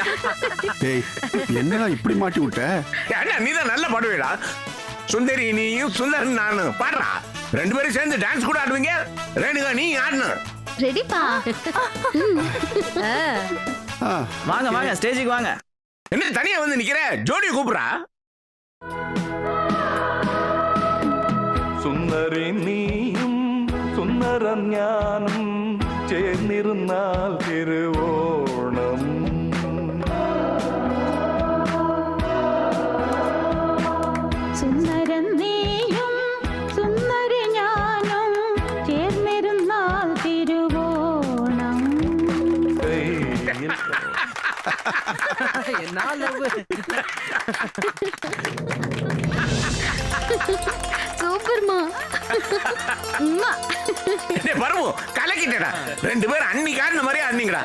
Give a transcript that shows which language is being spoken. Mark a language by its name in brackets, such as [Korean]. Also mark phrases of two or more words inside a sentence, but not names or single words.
[Tamil] டேய், என்னடா இப்படி மாட்டி விட்ட? ஏன்னா நீதான் நல்லா பாடுவேடா. சுந்தரி நீயும் சுந்தரன் நானும் பாடுறா. 2 பேரும் சேர்ந்து டான்ஸ் கூட ஆடுவீங்க. ரேணுகா நீ ஆடணும். ரெடிப்பா? வாங்க வாங்க ஸ்டேஜுக்கு வாங்க. என்ன தனியா வந்து நிக்கிற? ஜோடியை கூப்பிடுறா. [Malayalam] സുന്ദരി നീയും സുന്ദരൻ ഞാനും ചേർന്നിരുന്നാൽ തിരുവോണം. സുന്ദരൻ നീയും സുന്ദരി ഞാനും ചേർന്നിരുന്നാൽ തിരുവോണം. [Tamil] என்ன love? சூப்பர்மா. பரவு கலக்கிட்டடா. 2 பேரும் அன்னிக்கு ஆடின மாதிரியே ஆடினீங்கடா.